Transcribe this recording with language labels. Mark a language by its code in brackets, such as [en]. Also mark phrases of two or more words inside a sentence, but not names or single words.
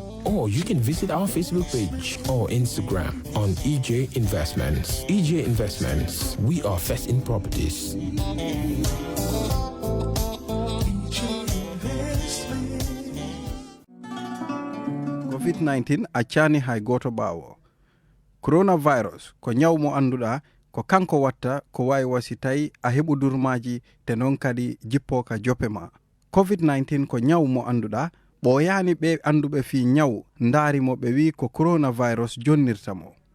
[en] Or you can visit our Facebook page or Instagram on EJ Investments. EJ Investments, we are first in properties. [ff] COVID-19 achani hay goto bawo. Coronavirus ko nyawmo anduda ko kanko watta ko wawi wasitayi a heɓu durmaji te non kadi jippo ka jopema. COVID-19 ko nyawmo anduda ɓoyani ɓe anduɓe fi nyaw ndaarimo ɓe wi ko coronavirus jonnirtamo.